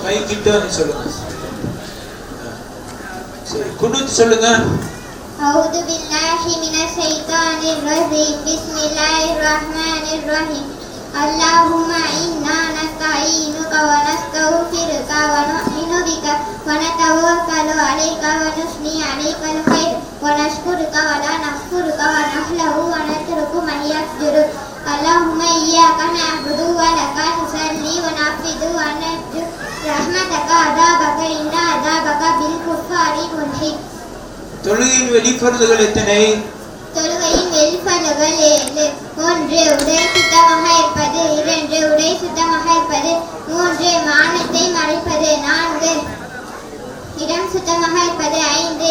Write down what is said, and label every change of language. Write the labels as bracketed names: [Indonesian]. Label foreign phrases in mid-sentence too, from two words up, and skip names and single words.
[Tamil] கிட்ட வந்து சொல்லுங்க. சரி, குனூத் சொல்லுங்க. [Arabic] أعوذ بالله من الشيطان الرجيم بسم الله الرحمن الرحيم اللهم إنا نستعينك ونستغفرك ونؤمن بك ونتوكل عليك ونثني عليك الخير ونشكرك ولا نكفرك ونخلع ونترك من يفجرك اللهم إياك نعبد ولك نصلي ونعبد ونرجو رحمتك عذابك إن عذابك بالكفار ملحق. [Tamil] தொழுகையின் வெளிப்பருதுகள் எத்தனை? தொழுகையின் வெளிப்பருதுகள் 7. 1. உடை சுத்தமாக இருப்பது. 2. உடை சுத்தமாக இருப்பது. 3. மானத்தை மறைப்பது. 4. இடம் சுத்தமாக இருப்பது. 5.